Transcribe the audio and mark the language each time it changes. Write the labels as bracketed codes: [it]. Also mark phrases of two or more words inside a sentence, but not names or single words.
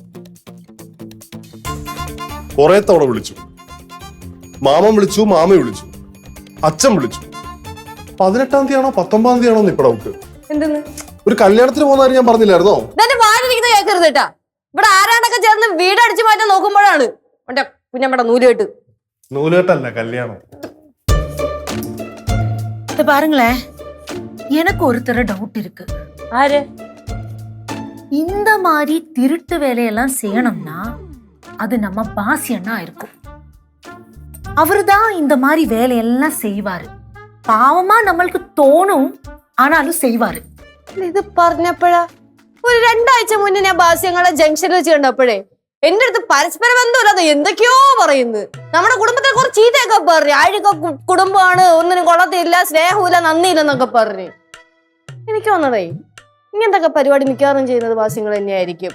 [ml] കുറെ തവണ വിളിച്ചു, മാമൻ വിളിച്ചു, മാമ വിളിച്ചു, അച്ഛൻ വിളിച്ചു. 18-ാം തീയതി ആണോ 19-ാം തീയതി ആണോ ഇപ്പൊ ഡൗട്ട്. എന്തെന്ന്? ഒരു കല്യാണത്തിന് പോകുന്ന കാര്യം ഞാൻ പറഞ്ഞില്ലായിരുന്നോ? ഇതെന്റെ വാലിരിക്കുന്ന കേൾക്കരുത് കേട്ടാ. ഇവിടെ ആരാണ്ടൊക്കെ ചേർന്ന് വീട് അടിച്ചു മാറ്റാൻ നോക്കുമ്പോഴാണ് മറ്റേ കുഞ്ഞമ്മയുടെ നൂലുകെട്ട്. നൂലുകെട്ടല്ല, കല്യാണം. [ta] இத பாருங்களேன், எனக்கு ஒருத்தர டவுட் இருக்கு. [ml] ആര്? [ta] இந்த மாதிரி திருட்டு வேலையெல்லாம் செய்யணும்னா அது நம்ம பாசியண்ணா இருக்கும். அவருதான் இந்த மாதிரி வேலையெல்லாம் செய்வாரு. பாவமா நம்மளுக்கு தோணும், ஆனாலும் செய்வாரு. [ml] ഇത് പറഞ്ഞപ്പോഴാ ഒരു 2 ആഴ്ച മുന്നേ ഞാൻ ബാസ്യങ്ങളെ ജംഗ്ഷനിൽ വെച്ച് കണ്ടപ്പോഴേ എന്റെ അടുത്ത് പരസ്പര ബന്ധമില്ലാതെ എന്തൊക്കെയോ പറയുന്നു. നമ്മുടെ കുടുംബത്തെ കുറച്ച് ചീത്തയൊക്കെ പറഞ്ഞു. അഴുക കുടുംബമാണ്, ഒന്നിനും കൊള്ളത്തില്ല, സ്നേഹമില്ല, നന്ദിയില്ലെന്നൊക്കെ പറഞ്ഞു. എനിക്ക് വന്നതേ ഇങ്ങനത്തെ പരിപാടി മിക്കവാറും ചെയ്യുന്നത് ബാസ്യങ്ങൾ തന്നെയായിരിക്കും.